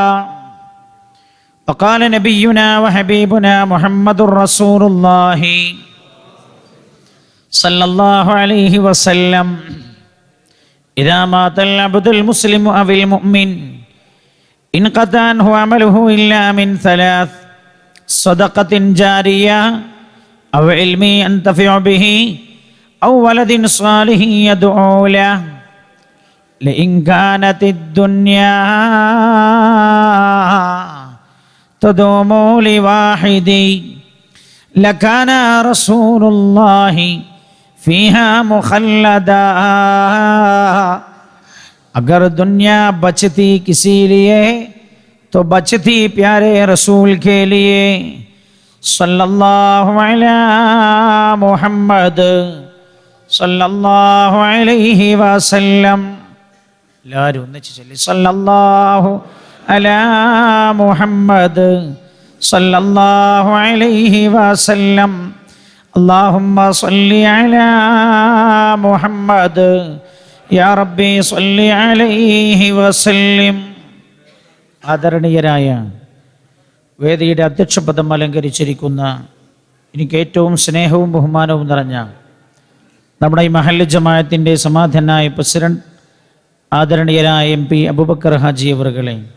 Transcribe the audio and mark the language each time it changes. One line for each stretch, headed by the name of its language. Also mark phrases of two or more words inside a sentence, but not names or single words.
Arabic: وقال نبينا وحبيبنا محمد رسول الله صلى الله عليه وسلم: إذا مات العبد المسلم أو المؤمن انقطع عنه عمله إلا من 3: صدقة جارية أو علم ينتفع به أو ولد صالح يدعو له. لئن كانت الدنيا تدوم لواحد لكان رسول الله فيها مخلدا.
Hindi: अगर दुनिया बचती किसी लिए तो बचती प्यारे रसूल के लिए
Arabic: صلى الله عليه محمد صلى الله عليه وسلم.
Malayalam: എല്ലാവരും ഒന്നിച്ച് ചൊല്ലി
Arabic: صلى الله على محمد صلى الله عليه وسلم. اللهم صل على محمد يا ربي صل عليه وسلم.
Malayalam: ആദരണീയരായ വേദിയുടെ അധ്യക്ഷപദം അലങ്കരിച്ചിരിക്കുന്ന എനിക്ക് ഏറ്റവും സ്നേഹവും ബഹുമാനവും നിറഞ്ഞ നമ്മുടെ ഈ മഹല്ല് ജമാഅത്തിൻ്റെ സമാധാനായ പ്രസിഡന്റ് ആദരണീയരായ MP അബൂബക്കർ ഹാജി അവറുകളെ,